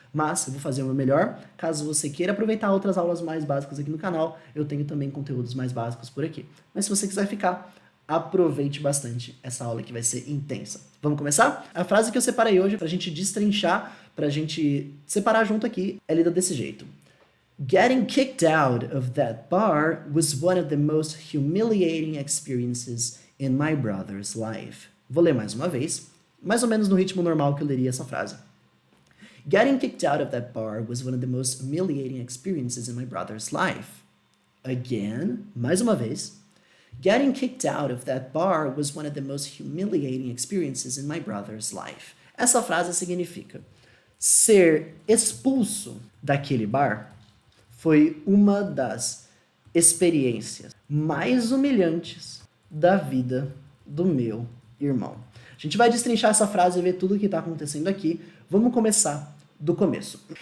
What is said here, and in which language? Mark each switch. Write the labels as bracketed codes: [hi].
[pt] Mas eu vou fazer o meu melhor. Caso você queira aproveitar outras aulas mais básicas aqui no canal, eu tenho também conteúdos mais básicos por aqui. Mas se você quiser ficar, aproveite bastante essa aula que vai ser intensa. Vamos começar? A frase que eu separei hoje pra gente destrinchar, pra gente separar junto aqui, é lida desse jeito. [en] Getting kicked out of that bar was one of the most humiliating experiences in my brother's life. [pt] Vou ler mais uma vez, mais ou menos no ritmo normal que eu leria essa frase. [en] Getting kicked out of that bar was one of the most humiliating experiences in my brother's life. Again, [pt] mais uma vez. [en] Getting kicked out of that bar was one of the most humiliating experiences in my brother's life. [pt] Essa frase significa: ser expulso daquele bar foi uma das experiências mais humilhantes da vida do meu irmão. A gente vai destrinchar essa frase e ver tudo o que está acontecendo aqui. Vamos começar do começo.